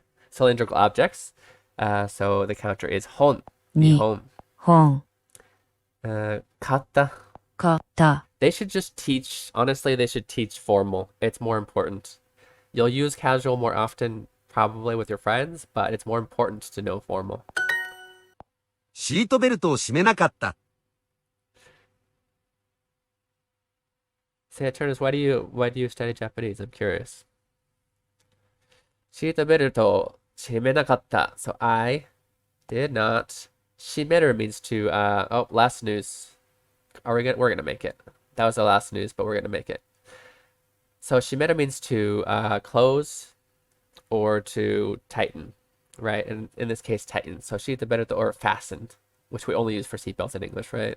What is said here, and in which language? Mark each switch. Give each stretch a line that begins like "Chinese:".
English: Cylindrical objects. So the counter is hon. Nihon. Hon. Kata. Kata. They should just teach, honestly, they should teach formal. It's more important. You'll use casual more often, probably with your friends, but it's more important to know formal.
Japanese: シートベルトを締めなかった。
English: Say it, Turnus, why do you study Japanese? I'm curious.
Japanese: シートベルトを締めなかった.
English: So I did not. 締める means to, last news. We're gonna make it. That was the last news, but we're gonna make it. So 締める means to close or to tighten, right? And in this case, tighten. So シートベルト or fastened, which we only use for seatbelts in English, right?